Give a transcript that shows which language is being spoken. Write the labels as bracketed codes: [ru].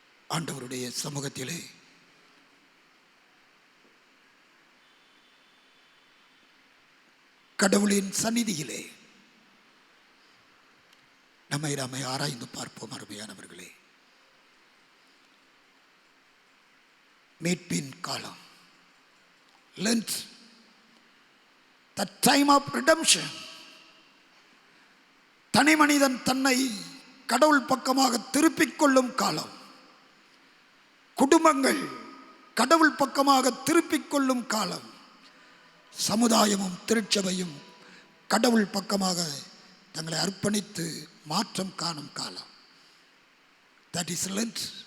[ta] ஆண்டவருடைய சமூகத்திலே கடவுளின் சந்நிதியிலே நம்மை ஆராய்ந்து பார்ப்போம். அருமையானவர்களே, மீட்பின் காலம், [en] Lent, the time of redemption. [ta] தனி மனிதன் தன்னை கடவுள் பக்கமாக திருப்பிக் கொள்ளும் காலம், குடும்பங்கள் கடவுள் பக்கமாக திருப்பிக் கொள்ளும் காலம், சமுதாயமும் திருச்சபையும் கடவுள் பக்கமாக தங்களை அர்ப்பணித்து மாற்றம் காணும் காலம். [en] That is Lent.